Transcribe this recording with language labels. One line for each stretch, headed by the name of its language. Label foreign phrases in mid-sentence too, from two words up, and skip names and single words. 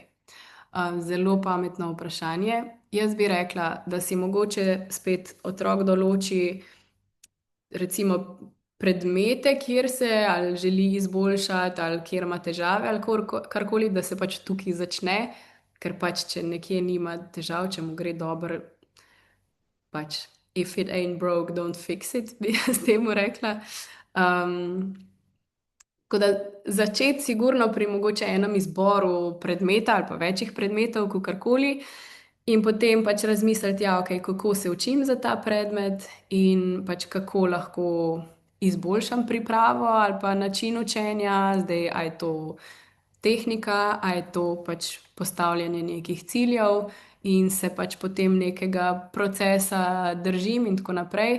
Slovenian: Zelo pametno vprašanje. Jaz bi rekla, da si mogoče spet otrok določi recimo predmete, kjer se ali želi izboljšati, ali kjer ima težave, ali karkoli, da se pač tukaj začne, ker pač, če nekje nima težav, če mu gre dobro, pač
English: if it ain't broke, don't fix it,
Slovenian: bi jaz temu rekla. Tako da začeti sigurno pri mogoče enem izboru predmeta ali pa večjih predmetov, kakorkoli, in potem pač razmisliti, ja, okay, kako se učim za ta predmet in pač kako lahko izboljšam pripravo ali pa način učenja, zdaj, a je to tehnika, a je to pač postavljanje nekih ciljev in se pač potem nekega procesa držim in tako naprej.